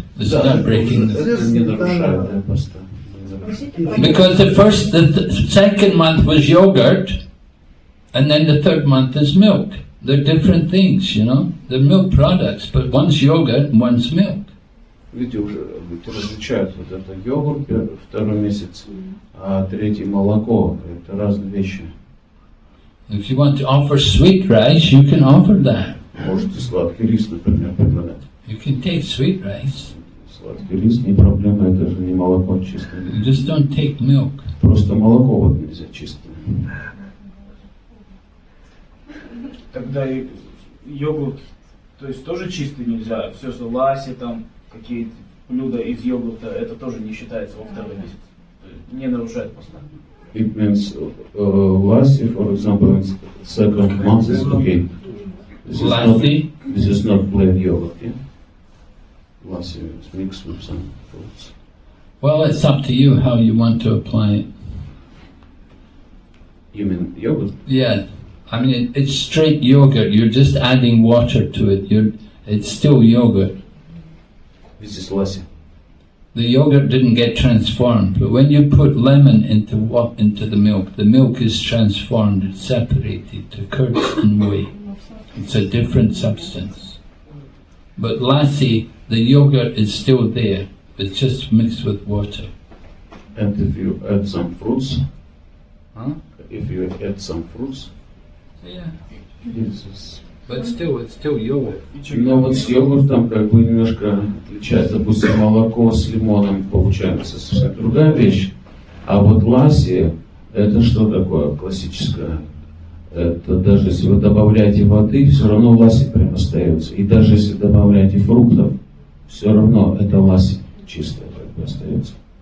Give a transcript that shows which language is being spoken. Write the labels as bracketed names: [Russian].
[English] This is not breaking the... [Russian] Не нарушает, да, поста. [English] Because the second month was yogurt, and then the third month is milk. They're different things, you know. They're milk products, but one's yogurt and one's milk. [Russian] Видите, уже различают вот это йогурт второй месяц, а третий молоко. Это разные вещи. [English] If you want to offer sweet rice, you can offer that. [Russian] Можете сладкий рис, например, предлагать. [English] You can take sweet rice. [Russian] Сладкий рис не проблема, это же не молоко чистое. [English] You just don't take milk. [Russian] Просто молоко вот нельзя чистое. Тогда и йогурт, то есть тоже чистый нельзя, все что ласи там, какие-то блюда из йогурта, это тоже не считается во второй месяц, не нарушает поста. [English] It means lassi, for example, in second month is okay. This is not plain yogurt, yeah? Lassi is mixed with some fruits. Well, it's up to you how you want to apply it. You mean yogurt? Yeah. I mean, it's straight yogurt. You're just adding water to it. It's still yogurt. This is lassi. The yogurt didn't get transformed, but when you put lemon into the milk is transformed. It's separated to curds and whey. [Russian] Но в [English] It's a different substance. But lassi, the yogurt is still there. It's just mixed with water. And if you add some fruits, Huh? if you add some fruits, Yeah. it's... But still, it's still yogurt. [Russian] Но вот с йогуртом как бы немножко отличается. Допустим, молоко с лимоном получается совсем другая вещь. А вот ласси, это что такое классическое? Это даже если вы добавляете воды, все равно ласси прям остается. И даже если добавляете фруктов, все равно это ласси чистое как бы остается.